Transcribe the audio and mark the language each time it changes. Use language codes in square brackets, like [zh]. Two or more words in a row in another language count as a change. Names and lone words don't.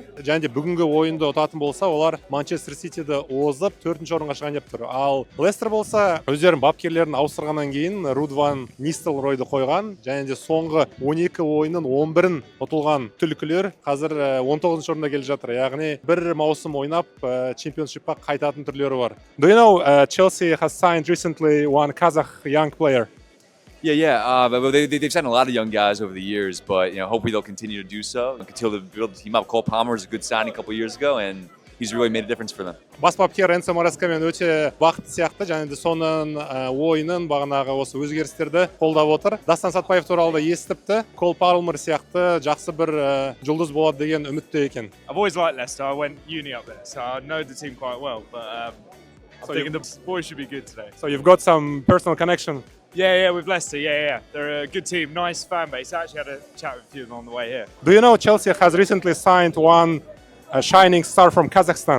[kk] Және де бүгінгі ойынды ұтатын болса, олар Манчестер Ситиді озып 4-ші орынға шығайын деп тұр. Ал Лестер болса, өздерінің бапкерлерін ауыстырғаннан кейін Руд ван Нистелройды қойған, және де соңғы 12 ойынның 11-ін ұтылған түлкілер қазір 19-ші орында келе жатыр. Яғни бір маусым ойнап чемпионшипқа қайтатын түрлері бар. [en] Do you know Chelsea has signed recently one Kazakh young player? Yeah. They've signed a lot of young guys over the years, but hopefully they'll continue to do so. Continue to build the team up. Cole Palmer was a good signing a couple years ago, and he's really made a difference for them. [kk] Бас бапкер Энсо Марескамен өте бақытты сияқты, және де соның ойынын бағанағы осы өзгерістерді қолдап отыр. Дастан Сатпаев туралы да естіпті. Кол Палмер сияқты жақсы бір жұлдыз болады деген үмітте екен. [en] I've always liked Leicester. I went uni up there, so I know the team quite well. But I'm thinking the boys should be good today. So you've got some personal connection. Yeah, with Leicester. Yeah. They're a good team, nice fan base. I actually had a chat with a few of them on the way here. Do you know Chelsea has recently signed one shining star from Kazakhstan?